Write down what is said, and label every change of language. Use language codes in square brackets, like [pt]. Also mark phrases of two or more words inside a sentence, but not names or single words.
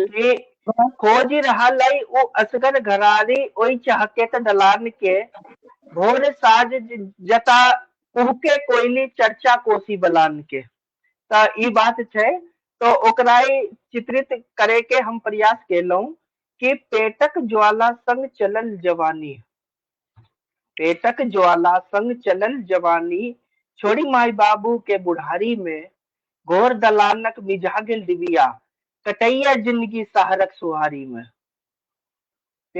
[mai] कि खोजि रहल अइ ओ असगर घरारी ओहि चहकेत दलान के, भोर साँझ जता कुहके कोयली चर्चा कोसी बलान के। त ई बात छै। तो ओकरा ही चित्रित करे के हम प्रयास केलहुं कि पेटक ज्वाला संग चलल जवानी, पेटक ज्वाला संग चलल जवानी, छोड़ी माई बाबू के बुढ़ारी में, घोर दलानक मिझा गेल डिबिया, कटैया जिंदगी शहरक सुहारी में।